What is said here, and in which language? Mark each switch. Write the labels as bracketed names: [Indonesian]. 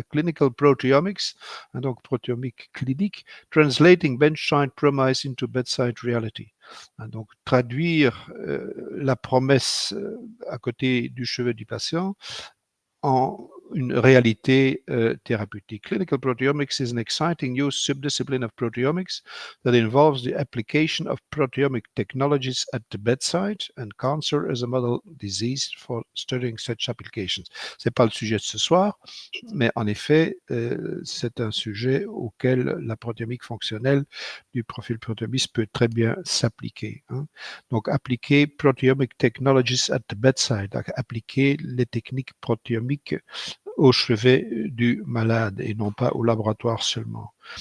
[English] Clinical Proteomics, [French] donc protéomique clinique, [English] Translating Benchside Promise into Bedside Reality. [French] Donc, traduire la promesse à côté du chevet du patient en une réalité thérapeutique. [English] Clinical proteomics is an exciting new subdiscipline of proteomics that involves the application of proteomic technologies at the bedside and cancer as a model disease for studying such applications. [French] C'est pas le sujet de ce soir, mais en effet, c'est un sujet auquel la protéomique fonctionnelle du profil protéomiste peut très bien s'appliquer. Donc, appliquer [English] proteomic technologies at the bedside, [French] appliquer les techniques protéomiques au chevet du malade et non pas au laboratoire seulement.